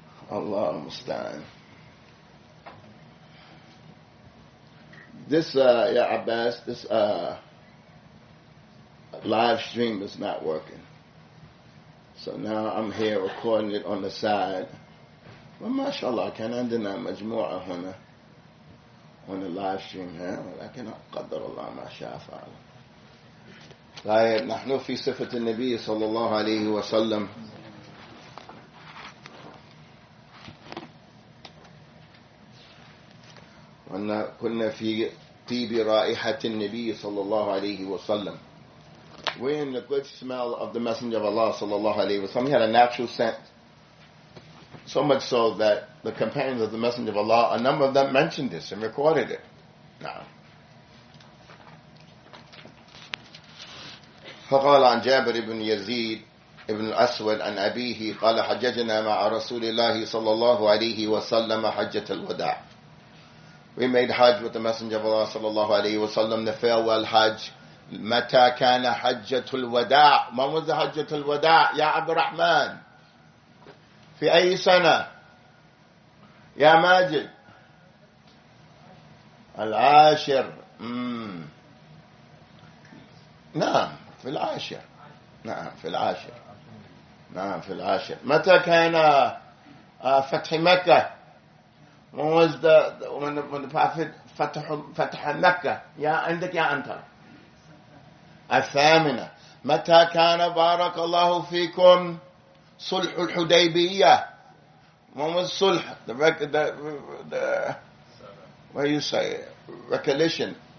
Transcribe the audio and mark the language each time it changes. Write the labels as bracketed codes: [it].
[ar] Allah Mustaan. [en] This, Ya Abbas, this live stream is not working. So now I'm here recording it on the side. Well, [ar] mashallah, كان عندنا مجموعة هنا [en] on the live stream here, [ar] ولكن قدر الله ما شاء فعل. طيب نحن في صفة النبي صلى الله عليه وسلم. كنا في طيب رائحة النبي صلى الله عليه وسلم. [en] We're in the good smell of the Messenger of Allah [ar] صلى الله عليه وسلم. [en] He had a natural scent. So much so that the companions of the Messenger of Allah, a number of them mentioned this and recorded it. Now, [ar] فقال عن جابر بن يزيد ابن الأسود عن أبيه قال حججنا مع رسول الله صلى الله عليه وسلم حجة الوداع. [en] We made Hajj with the Messenger of Allah [ar] صلى الله عليه وسلم, [en] the farewell Hajj. [ar] متى كان حجة الوداع? [en] When was the [ar] حجة الوداع يا عبد الرحمن؟ في أي سنة يا ماجد؟ العاشر. نعم في العاشر. نعم في العاشر. نعم في العاشر. متى كان فتح مكة? [en] When was when the Prophet [ar] فتح مكة؟ يا عندك يا أنت. الثامنة. متى كان بارك الله فيكم صلح الحديبية? [en] When was صلح? The what do you say? Recollection.